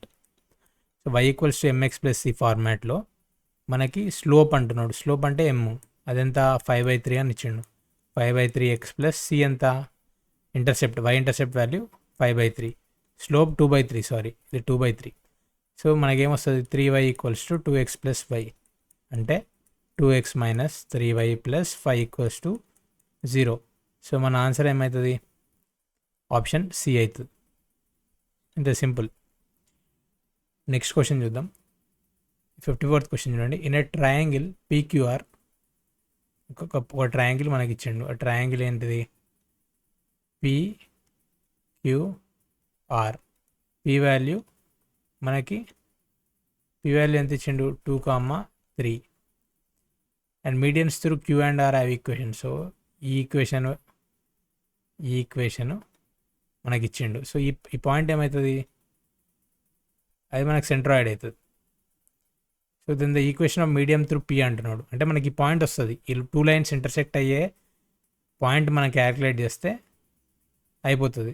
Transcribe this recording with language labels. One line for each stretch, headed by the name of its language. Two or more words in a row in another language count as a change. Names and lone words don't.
Telugu: సో y = mx + c ఫార్మాట్లో మనకి స్లోప్ అంటున్నాడు. స్లోప్ అంటే m, అదెంత? 5/3 అని ఇచ్చిండు. 5/3x + c ఎంత?
English: intercept, y intercept value
Telugu: 5/3, స్లోప్ 2/3, సారీ ఇది 2/3. సో మనకేమొస్తుంది? 3y = 2x + y అంటే 2x - 3y + 5 = 0. సో మన ఆన్సర్ ఏమవుతుంది?
English: option C
Telugu: అవుతుంది. ఇంత సింపుల్.
English: next question
Telugu: చూద్దాం.
English: 54th question
Telugu: చూడండి.
English: in a triangle PQR,
Telugu: ఒక ట్రయాంగిల్ మనకి ఇచ్చిండు. ఆ ట్రయాంగిల్ ఏంటిది? PQR. పి వాల్యూ ఎంత ఇచ్చిండు?
English: 2, 3 and medians through Q and R have equation.
Telugu: సో ఈ ఈక్వేషన్ మనకి ఇచ్చిండు. సో ఈ పాయింట్ ఏమవుతుంది? అది మనకు సెంట్రాయిడ్ అవుతుంది.
English: so then the equation of medium through P అంటున్నాడు.
Telugu: అంటే మనకి ఈ పాయింట్ వస్తుంది. ఈ
English: 2 lines intersect
Telugu: అయ్యే పాయింట్ మనం క్యాలిక్యులేట్ చేస్తే అయిపోతుంది.